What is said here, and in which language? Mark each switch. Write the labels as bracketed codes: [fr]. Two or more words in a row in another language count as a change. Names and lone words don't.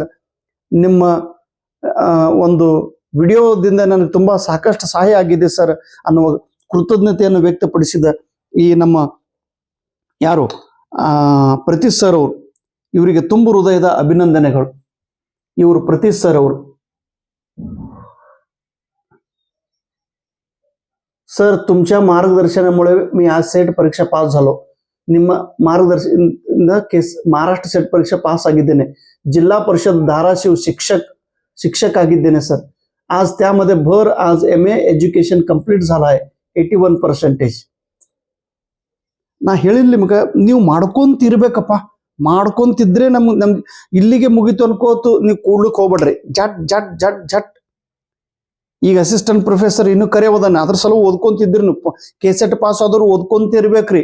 [kn] ನಿಮ್ಮ ಒಂದು ವಿಡಿಯೋದಿಂದ ನನಗೆ ತುಂಬಾ ಸಾಕಷ್ಟು ಸಹಾಯ ಆಗಿದೆ ಸರ್ ಅನ್ನುವ ಕೃತಜ್ಞತೆಯನ್ನು ವ್ಯಕ್ತಪಡಿಸಿದ ಈ ನಮ್ಮ ಯಾರು ಪ್ರತೀಶ್ ಸರ್ ಅವರು, ಇವರಿಗೆ ತುಂಬ ಹೃದಯದ ಅಭಿನಂದನೆಗಳು. ಇವರು ಪ್ರತೀಶ್ ಸರ್ ಅವರು. [mr] सर, तुमच्या मार्गदर्शनामुळे मी आज सेट परीक्षा पास झालो. [kn] ನಿಮ್ಮ ಮಾರ್ಗದರ್ಶನದಿಂದ ಮಹಾರಾಷ್ಟ್ರ ಸೆಟ್ ಪರೀಕ್ಷೆ ಪಾಸ್ ಆಗಿದ್ದೇನೆ. ಜಿಲ್ಲಾ ಪರಿಷತ್ ಧಾರಾಶಿವ್ ಶಿಕ್ಷಕ ಆಗಿದ್ದೇನೆ ಸರ್. [mr] आज त्यामध्ये भर, आज [en] MA education complete [mr] झाला आहे 81%. [kn] ನಾ ಹೇಳಿಲ್ಲ ನಿಮ್ಗೆ, ನೀವು ಮಾಡ್ಕೊಂತಿರ್ಬೇಕಪ್ಪ. ಮಾಡ್ಕೊಂತಿದ್ರೆ ನಮ್ ಇಲ್ಲಿಗೆ ಮುಗಿತು ಅನ್ಕೋತು ನೀವು ಕೂಡ್ಲಿಕ್ಕೆ ಹೋಗ್ಬೇಡ್ರಿ. ಜಟ್ ಜಟ್ ಜಟ್ ಜಟ್. ಈಗ [en] assistant professor [kn] ಇನ್ನೂ ಕರೆ ಓದಾನೆ, ಅದ್ರ ಸಲ ಓದ್ಕೊಂತಿದ್ರಿ ನೀವು. ಕೆಸೆಟ್ ಪಾಸ್ ಆದವ್ರು ಓದ್ಕೊಂತಿರ್ಬೇಕ್ರಿ.